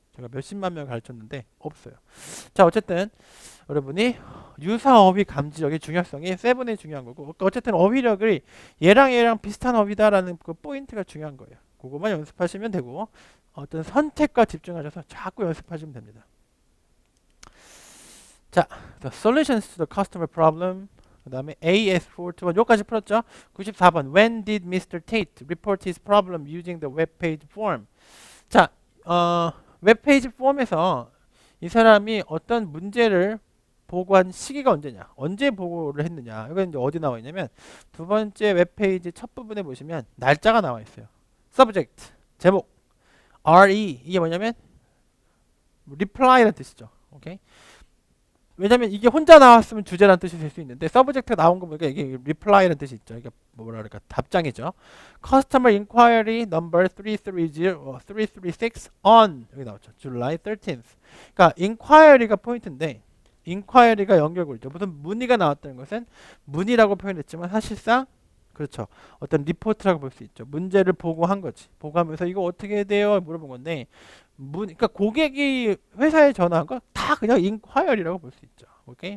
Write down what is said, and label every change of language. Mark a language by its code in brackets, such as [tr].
[ko] 제가 몇십만 명을 가르쳤는데 없어요. 자, 어쨌든 여러분이 유사어휘 감지력의 중요성이 세븐의 중요한 거고 어쨌든 어휘력을 얘랑 비슷한 어휘다라는 그 포인트가 중요한 거예요. 그거만 연습하시면 되고 어떤 선택과 집중하셔서 자꾸 연습하시면 됩니다. 자, [en] the solutions to the customer problem. [ko] 그 다음에 AS421 여기까지 풀었죠. 94번 [en] When did Mr. Tate report his problem using the web page form? [ko] 자, 웹페이지 폼에서 이 사람이 어떤 문제를 보고한 시기가 언제냐, 언제 보고를 했느냐. 이건 이제 어디 나와 있냐면 두 번째 웹페이지 첫 부분에 보시면 날짜가 나와 있어요. subject 제목 RE 이게 뭐냐면 reply라는 뜻이죠. 오케이. 왜냐면 이게 혼자 나왔으면 주제라는 뜻이 될 수 있는데 서브젝트가 나온 거 보니까 이게 reply라는 뜻이 있죠. 이게 뭐라 그럴까 답장이죠. [en] Customer inquiry number 336 on [ko] 여기 나왔죠. [en] July 13th. [ko] 그러니까 inquiry가 포인트인데 inquiry가 연결고리죠. 무슨 문의가 나왔다는 것은 문의라고 표현했지만 사실상 그렇죠. 어떤 리포트라고 볼 수 있죠. 문제를 보고한 거지. 보고하면서 이거 어떻게 돼요? 물어본 건데 그러니까 고객이 회사에 전화한 거 다 그냥 인콰이어리라고 볼 수 있죠. 오케이?